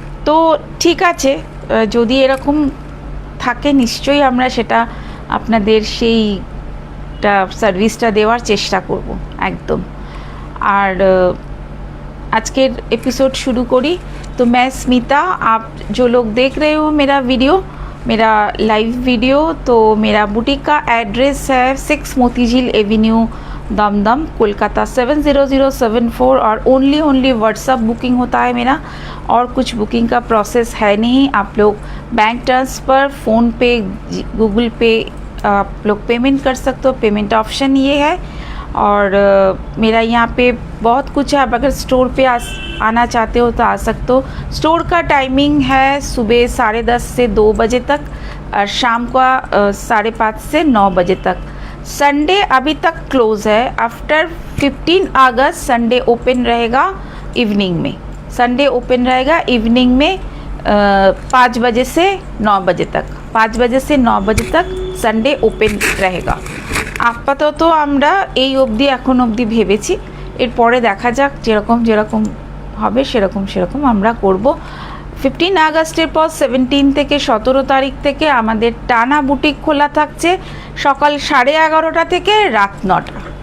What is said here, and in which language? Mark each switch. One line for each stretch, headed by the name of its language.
Bangla: তো ঠিক আছে, যদি এরকম থাকে নিশ্চয়ই আমরা সেটা আপনাদের সেইটা সার্ভিসটা দেওয়ার চেষ্টা করব একদম। আর আজকের
Hindi: एपिसोड शुरू करी। तो मैं स्मिता, आप जो लोग देख रहे हो मेरा लाइव वीडियो, तो मेरा बुटीक का एड्रेस है 6 मोतीझील एवेन्यू, दमदम, कोलकाता 70074। और ओनली व्हाट्सअप बुकिंग होता है मेरा, और कुछ बुकिंग का प्रोसेस है नहीं। आप लोग बैंक ट्रांसफ़र, फ़ोनपे, गूगल पे आप लोग पेमेंट कर सकते हो, पेमेंट ऑप्शन ये है। और मेरा यहाँ पे बहुत कुछ है, आप अगर स्टोर पे आना चाहते हो तो आ सकते हो। स्टोर का टाइमिंग है सुबह 10:30 से 2 बजे तक, और शाम का 5:30 से 9 बजे तक। संडे अभी तक क्लोज़ है, आफ्टर 15 अगस्त संडे ओपन रहेगा इवनिंग में। संडे ओपन रहेगा इवनिंग में 5 बजे से 9 बजे तक, 5 बजे से 9 बजे तक संडे ओपन रहेगा।
Bangla: আপাতত আমরা এই অবধি এখন অবধি ভেবেছি, এরপরে দেখা যাক যেরকম যেরকম হবে সেরকম আমরা করব। 15 আগস্টের পর 17 থেকে 17 তারিখ থেকে আমাদের টানা বুটিক খোলা থাকছে সকাল 11:30 থেকে রাত 9টা।